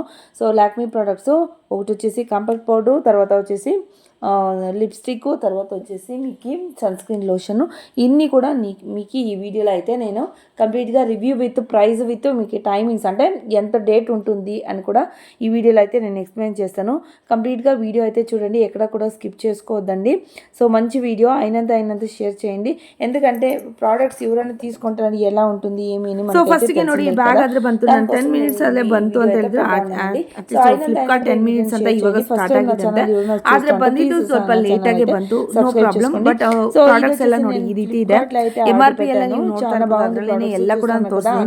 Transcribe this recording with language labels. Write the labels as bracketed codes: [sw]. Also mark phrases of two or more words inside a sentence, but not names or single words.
[te] సో లాక్మీ ప్రోడక్ట్స్ ఒకటి వచ్చేసి [en] compact powder, [te] తర్వాత వచ్చేసి లిప్స్టిక్, తర్వాత వచ్చేసి మీకు [en] sunscreen lotion, [te] ఇన్ని కూడా మీకు ఈ వీడియోలో అయితే నేను కంప్లీట్గా [en] review with price with [te] మీకు టైమింగ్స్ అంటే ఎంత డేట్ ఉంటుంది అని కూడా ఈ వీడియోలో అయితే నేను ఎక్స్ప్లెయిన్ చేస్తాను. కంప్లీట్గా వీడియో అయితే చూడండి, ఎక్కడ కూడా స్కిప్ చేసుకోవద్దండి. సో మంచి వీడియో అయినంత షేర్ చేయండి, ఎందుకంటే [kn] ಪ್ರಾಡಕ್ಟ್ಸ್ ಇವರನ್ನು [te] తీసుకుంటారని ఎలా ఉంటుంది ಏಮಿ ಏನು [en] so first [kn] ಗೆ ನೋಡಿ ಬ್ಯಾಗ್ ಆದ್ರೆ ಬಂತು ನಾನು 10 ಮಿನಿಟ್ಸ್ ಅಲ್ಲೇ ಬಂತು ಅಂತ ಹೇಳಿದ್ರೆ ಫ್ಲಿಪ್ಕಾರ್ಟ್ 10 ಮಿನಿಟ್ಸ್ ಅಂತ ಇವಾಗ ಸ್ಟಾರ್ಟ್ ಆಗಿದೆ ಆದ್ರೆ ಬಂದಿದ್ದು ಸ್ವಲ್ಪ ಲೇಟ್ ಆಗಿ ಬಂತು, [en] no problem. but products [kn] ಎಲ್ಲ ನೋಡಿ ಈ ರೀತಿ ಇದೆ. MRP ಎಲ್ಲ ನೀವು ನೋಡ್ತಾ ಇರಬಹುದು, ಅದರಲ್ಲೇನೆ ಎಲ್ಲ ಕೂಡ ತೋರಿಸ್ತೀನಿ.